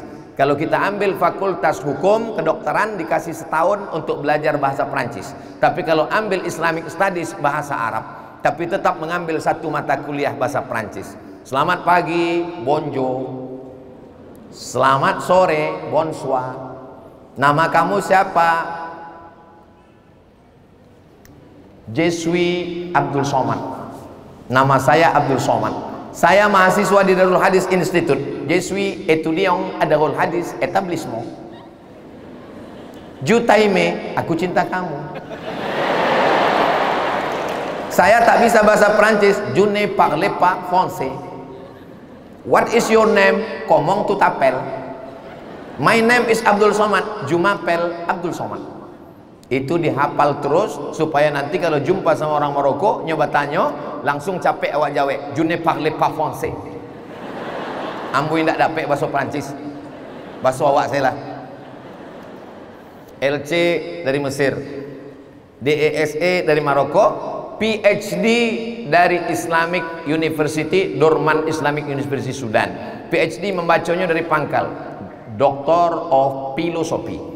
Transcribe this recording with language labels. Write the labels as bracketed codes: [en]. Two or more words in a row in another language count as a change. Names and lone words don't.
[id] Kalau kita ambil fakultas hukum kedokteran dikasih setahun untuk belajar bahasa Prancis. Tapi kalau ambil [en] Islamic Studies [id] bahasa Arab, tapi tetap mengambil 1 mata kuliah bahasa Prancis. Selamat pagi, bonjour. Selamat sore, bonsoir. Nama kamu siapa? [fr] Je suis Abdul Somad. [id] Nama saya Abdul Somad. Saya mahasiswa di Darul Hadis Institute. [fr] Je suis étudiant à Darul Hadis Établissement. Je t'aime, [id] aku cinta kamu. Saya tak bisa bahasa Prancis. [fr] Je ne parle pas français. [en] What is your name? [fr] Comment tu t'appelles? [en] My name is Abdul Somad. [fr] Je m'appelle Abdul Somad. [id] Itu dihafal terus supaya nanti kalau jumpa sama orang Maroko nyoba tanya langsung capek awak jawe. [fr] Je ne parle pas français. [min] Ambo ndak dapat bahasa Prancis. [id] Bahasa awak saya lah. LC dari Mesir, DESE dari Maroko, PhD dari Islamic University, Dorman Islamic University Sudan. PhD membacanya dari pangkal [en] Doctor of Philosophy.